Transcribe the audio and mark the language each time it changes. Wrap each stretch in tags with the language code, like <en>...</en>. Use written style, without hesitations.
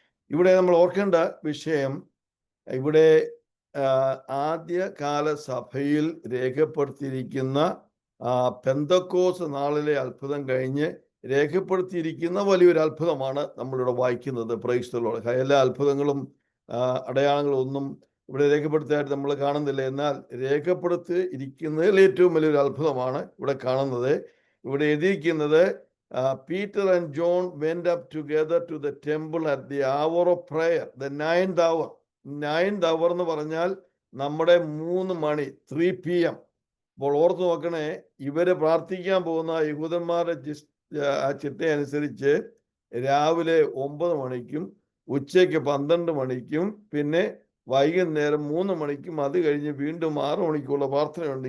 <ml>ഇവിടെ നമ്മൾ ഓർക്കേണ്ട വിഷയം, ഇവിടെ ആദ്യകാല സഭയിൽ രേഖപ്പെടുത്തിയിരിക്കുന്ന പെന്തക്കോസ് നാളിലെ അത്ഭുതം കഴിഞ്ഞ് രേഖപ്പെടുത്തിയിരിക്കുന്ന വലിയൊരു അത്ഭുതമാണ് നമ്മളിവിടെ വായിക്കുന്നത്. Praise the Lord. എല്ലാ അത്ഭുതങ്ങളും അടയാളങ്ങളും ഒന്നും ഇവിടെ രേഖപ്പെടുത്തിയായിട്ട് നമ്മൾ കാണുന്നില്ല. എന്നാൽ രേഖപ്പെടുത്തി ഇരിക്കുന്നതിൽ ഏറ്റവും വലിയൊരു അത്ഭുതമാണ് ഇവിടെ കാണുന്നത്. ഇവിടെ എഴുതിയിരിക്കുന്നത്</ml> <en>Peter and John went up together to the temple at the hour of prayer, the 9th hour.</en> <ml>9th hour എന്ന് പറഞ്ഞാൽ നമ്മുടെ 3 മണി, 3 PM. അപ്പോൾ ഓർത്ത് നോക്കണേ, ഇവര് പ്രാർത്ഥിക്കാൻ പോകുന്ന യഹൂദന്മാരുടെ ചിട്ട അനുസരിച്ച് രാവിലെ 9 മണിക്കും ഉച്ചയ്ക്ക് 12 മണിക്കും പിന്നെ വൈകുന്നേരം 3 മണിക്കും അത് കഴിഞ്ഞ് വീണ്ടും 6 മണിക്കുള്ള പ്രാർത്ഥനയുണ്ട്.</ml>